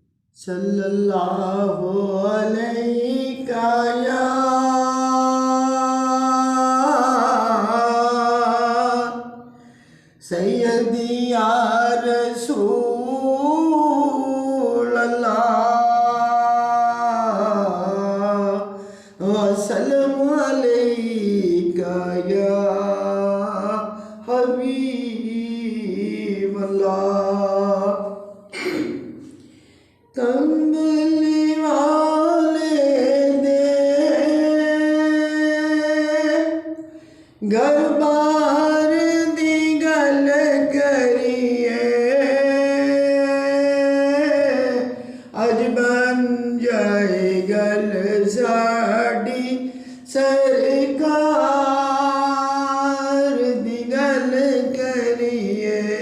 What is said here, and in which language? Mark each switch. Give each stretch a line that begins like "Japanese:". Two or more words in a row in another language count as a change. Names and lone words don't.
Arabic: صلى الله عليك يا سيدي يا رسول الله وسلم عليك يا حبيب الله.
Punjabi: کمبلی والے دے گھر بار دی گل کریے اج بن جائے گل ساڈی سرکار دی گل کریے.